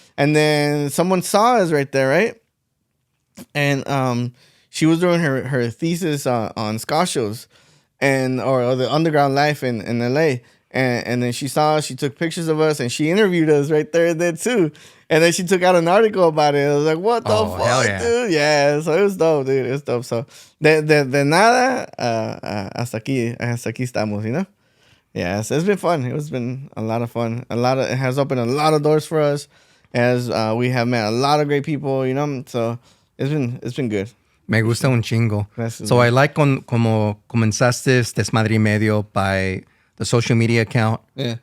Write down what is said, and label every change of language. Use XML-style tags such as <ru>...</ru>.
<en>And then someone saw us right there, right? And she was doing her thesis on ska shows or the underground life in LA. And then she saw us, she took pictures of us, and she interviewed us right there and then too. And then she took out an article about it. I was like, what the fuck, yeah. dude? Yeah, so it was dope, dude. It was dope.</en> <es>So de nada hasta aquí estamos,</es> <en>you know? Yeah, so it's been fun. It's been a lot of fun. It has opened a lot of doors for us, as we have met a lot of great people, you know. So it's been good.</en> <es>Me gusta un chingo. Gracias,</es> <en>So man. I like</en> <es>como comenzaste</es> <en>Desmadre y Medio by the social media account, Yeah.</en>